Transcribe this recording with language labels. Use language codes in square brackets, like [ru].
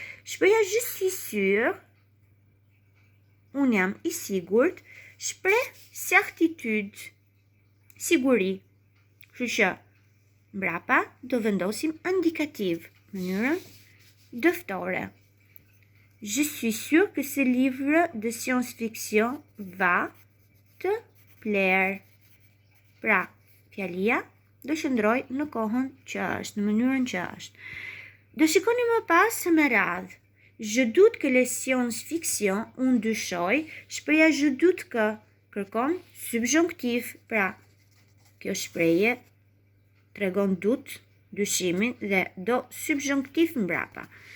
[sq] Shpreha [fr] je suis sûr, [sq] unë jam i sigurt, shpreh certitude, siguri. Kështu që mbrapa do vendosim indikativ, mënyrën dëftore. [fr] Je suis sûr que ce livre de science-fiction va te plaire. [sq] Pra, fjalia do qëndroj në kohën që është, në mënyrën që është. Do shikoni më pas me radhë. [fr] Je doute que les science-fiction, [sq] unë dyshoj, shpreha [fr] je doute que [sq] kërkon subjonktiv, pra kjo shprehje tregon dut, dyshimin dhe do subjonktiv mbrapa.